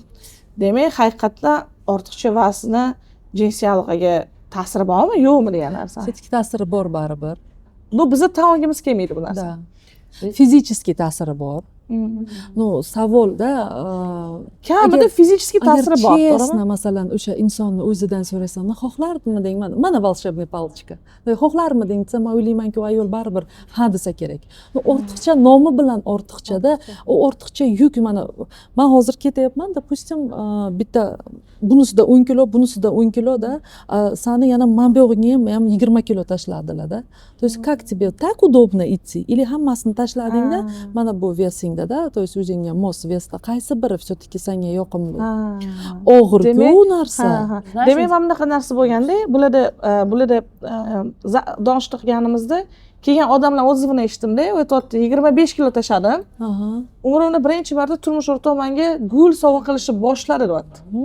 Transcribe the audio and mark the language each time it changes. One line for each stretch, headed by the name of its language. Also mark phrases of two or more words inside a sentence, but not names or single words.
Uzbek: Demak, haqiqatdan ortiqcha vazni jinsiy aloqaga ta'siri bormi, yo'qmi degan narsa. Tetik ta'siri bor baribir. No, bizni taomimiz kelmaydi bu narsa. Fizический ta'siri bor. No, savolda kamida fizический ta'siri bor, to'g'rimi? Masalan, o'sha insonni o'zidan so'rasam, xohlardimi deng, mana
Russian: волшебный палочка.
Uzbek: Xohlarmiding desa, men o'ylaymanki, ayol baribir ha desa kerak. Ortiqcha nomi bilan ortiqchada, u ortiqcha yuk. Men hozir ketyapman, допустим, bitta bunisida 10 kilo, bunisida 10 kiloda, sani yana men buyog'ingga ham 20 kilo tashladilar-da.
Russian: То есть как тебе так удобно идти?
Uzbek: Или hammasini tashladingda, mana bu vesingda-da,
Russian: то есть
Uzbek: o'zingga mos vesda qaysi biri все-таки senga yoqimli? Og'ir-ku narsa. Demak, mana bunaqa narsa bo'lganda, bularda donishta qilganimizda kelgan odamlar o'zini eshitdim-da, u aytibdi 25 kilo tashladim. Umrimda birinchi marta turmush o'rtog'im menga gul sovg'a qilishni boshladi deyapti.